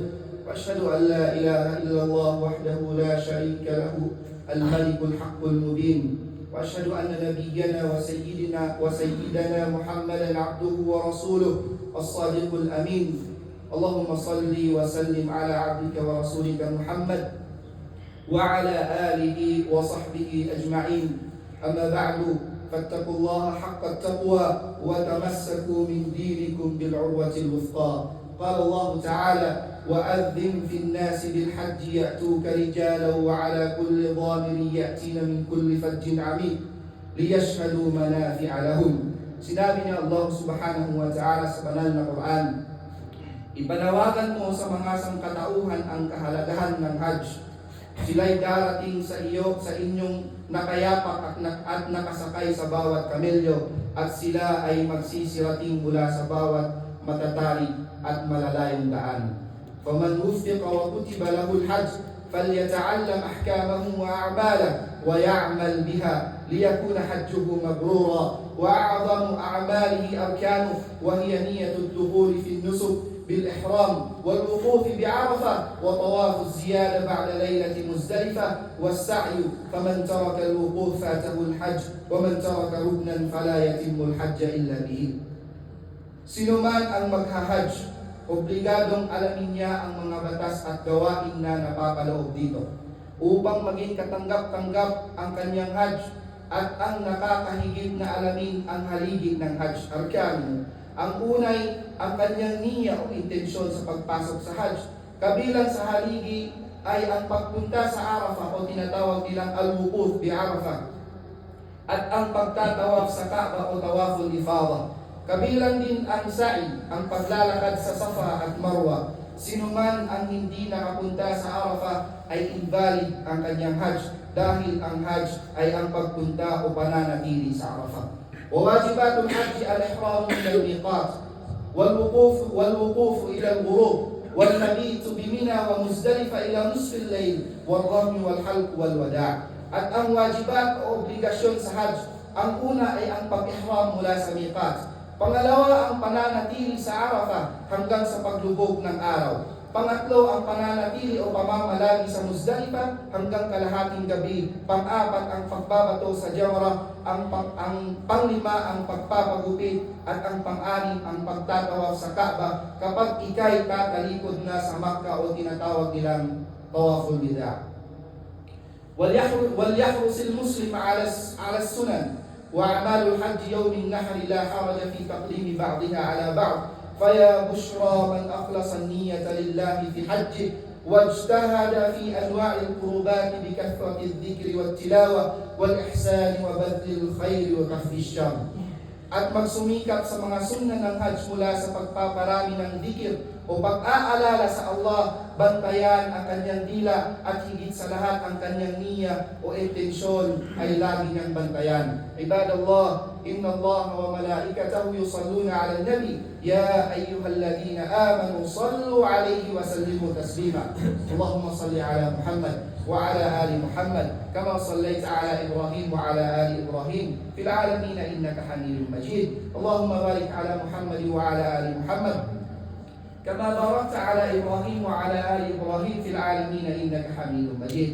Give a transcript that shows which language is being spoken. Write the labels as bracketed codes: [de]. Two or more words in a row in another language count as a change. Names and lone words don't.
[ar] وأشهد أن لا إله إلا الله وحده لا شريك له الملك الحق المبين وأشهد أن نبينا وسيدنا محمدا عبده ورسوله الصادق الأمين اللهم صل وسلم على عبدك ورسولك محمد وعلى آله وصحبه أجمعين أما بعد فاتقوا الله حق التقوى وتمسكوا من دينكم بالعروة الوثقى. قال الله تعالى وأذن في الناس بالحج يأتوك رجالا وعلى كل ضامر يأتين من كل فج عميق ليشهدوا منافع لهم. [tl] Sinabi niya [ar] الله سبحانه وتعالى [tl] sa banal na Quran, ipanawagan mo sa mga sangkatauhan ang kahalagahan ng Hajj. Sila'y darating sa inyong nakayapak at nakasakay sa bawat kamelyo, at sila ay magsisirating mula sa bawat matatarik at malalayong daan. [ar] فَمَنْ وُفِّقَ وَكُتِبَ لَهُ الْحَجِّ فَلْيَتَعَلَّمْ أَحْكَامَهُ وَأَعْمَالَهُ وَيَعْمَلْ بِهَا لِيَكُونَ حَجُّهُ مَبْرُورًا وَأَعْظَمُ أَعْمَالِهِ أَرْكَانُهُ وَهِيَ نِيَّةُ الدُّخُولِ فِي النُّسُكِ بالإحرام والوقوف بعرفة وطواف الزيادة بعد ليلة مزدلفة والسعي فمن ترك الوقوف فاته الحج ومن ترك ركنا فلا يتم الحج إلا به. [tl] Sino man ang maghahajj, obligadong alamin niya ang mga batas at gawain na napapaloob dito. upang maging katanggap-tanggap ang kanyang Hajj at ang nakakahigit na alamin ang haligi ng Hajj arkanu. Ang unay, ang kanyang niyya o intensyon sa pagpasok sa Hajj. Kabilang sa haligi ay ang pagpunta sa Arafah o tinatawag nilang [ar] الوقوف بعرفة [tl] at ang pagtatawaf sa Kaaba o [ar] طواف الإفاضة. [tl] Kabilang din ang sa'i, ang paglalakad sa Safa at Marwa. Sinuman ang hindi nakapunta sa Arafah ay invalid ang kanyang Hajj dahil ang Hajj ay ang pagpunta o pananatili sa Arafah. [ar] واجبات الحج الإحرام من الميقات والوقوف إلى الغروب والمبيت بمنى ومزدلفة إلى نصف الليل والرمي والحلق والوداع'. [tl] At ang wajibat o obligasyon sa Hajj, ang una ay ang pag-ihram mula sa miqat. Pangalawa, ang pananatili sa Arafah hanggang sa paglubog ng araw. Pangatlo, ang pananatili o pamamalagi sa Muzdalifa hanggang kalahating gabi. Pang-apat, ang pagbabato sa Jamrah. Ang panglima, ang pagpapagupit. At ang pang-anim, ang pagtatawaf sa Kaaba kapag ikay tatalikod na sa Makkah o tinatawag nilang [ar] طواف الوداع'. وليحرص المسلم على السنن وأعمال الحج يوم النحر لا حرج في تقديم بعضها على بعض فيا بشرى من أخلص النية لله في حجه واجتهد في أنواع القربات بكثرة الذكر والتلاوة والإحسان وبذل الخير وكف الشر. [tl] At magsumikap sa mga sunna ng Hajj mula sa pagpaparami ng dhikr o pag-aalala sa Allah, bantayan ang kanyang dila at higit sa lahat ang kanyang niyya o intensyon ay lagi niyang bantayan. [ar] عباد الله، إن الله وملائكته يصلون على النبي يا أيها الذين آمنوا صلوا عليه وسلموا تسليما. اللهم صل على محمد وعلى آل محمد كما صليت على إبراهيم وعلى آل إبراهيم في العالمين إنك حميد مجيد. اللهم بارك على محمد وعلى آل محمد كما باركت على إبراهيم وعلى آل إبراهيم في العالمين إنك حميد مجيد.